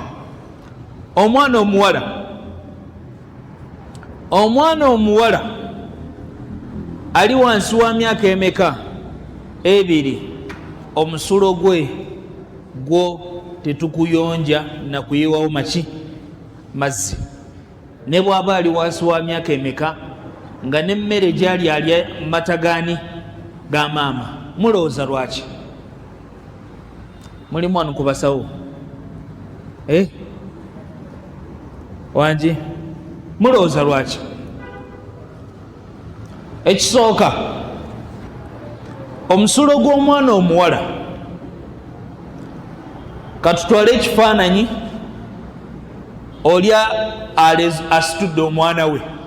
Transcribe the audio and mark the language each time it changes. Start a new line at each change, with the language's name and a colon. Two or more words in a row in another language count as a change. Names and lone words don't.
Ganda: Omwana omuwala ali wansi wa myaka emeka? 2. Omusulo gwe gwo tetukuyonja na kuyiwawo maki? Mazzi. Ne bw'aba ali wansi wa myaka emeka, nga n'emmere gyali alya mata gani? Ga maama. Mulowooza lwaki? Mulimu wano ku basawo wangi? Mulowooza lwaki? Ekisooka, omusulo gw'omwana omuwala, katutwale ekifaananyi olya asitudde omwana we.